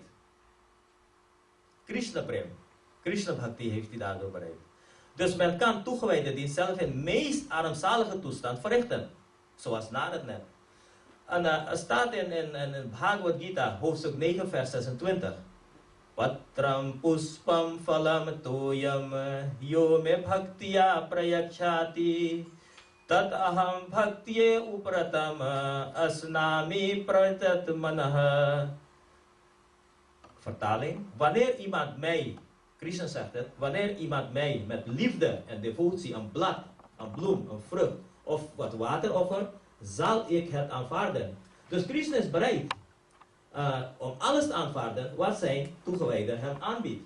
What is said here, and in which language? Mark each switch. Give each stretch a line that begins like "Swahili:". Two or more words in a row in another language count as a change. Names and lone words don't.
Hindi: Krishna Prem, Krishna Bhakti
Dutch: heeft hij daardoor bereikt. Dus men kan toegewijden die zelf in de meest armzalige toestand verrichten. Zoals Narad net. En er staat in Bhagavad Gita, hoofdstuk 9, vers 26.
Sanskrit: Patram puspam phalam toyam yo me bhaktiya prayakshati tat aham bhaktye upratam asnami pratat manah.
Dutch: Vertaling: wanneer iemand mij, Krishna zegt het, wanneer iemand mij met liefde en devotie een blad, een bloem, een vrucht of wat water offert, zal ik het aanvaarden. Dus Krishna is bereid om alles te aanvaarden wat zijn toegewijde hem aanbiedt.